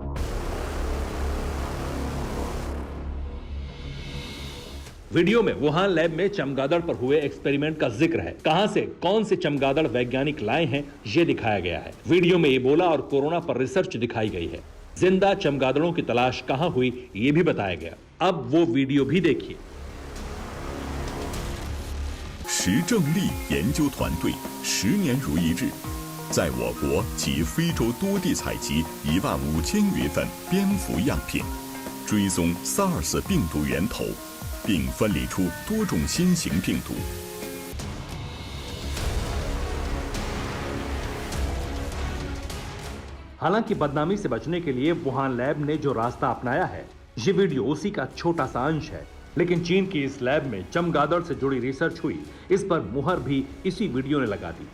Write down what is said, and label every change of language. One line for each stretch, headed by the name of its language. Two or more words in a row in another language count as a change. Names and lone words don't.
Hindi: वीडियो में वुहान लैब में चमगादड़ पर हुए एक्सपेरिमेंट का जिक्र है। कहां से कौन से चमगादड़ वैज्ञानिक लाए हैं यह दिखाया गया है। वीडियो में इबोला और कोरोना पर रिसर्च दिखाई गई है। जिंदा चमगादड़ों की तलाश कहां हुई यह भी बताया गया। अब वो वीडियो भी देखिए।
Chinese: 石正丽研究团队10年如一日，在我国及非洲多地采集15000余份蝙蝠样品，追踪 SARS 病毒源头，并分离出多种新型病毒。
Hindi: हालांकि बदनामी से बचने के लिए वुहान लैब ने जो रास्ता अपनाया है, ये वीडियो उसी का छोटा सा अंश है। लेकिन चीन की इस लैब में चमगादड़ से जुड़ी रिसर्च हुई, इस पर मुहर भी इसी वीडियो ने लगा दी।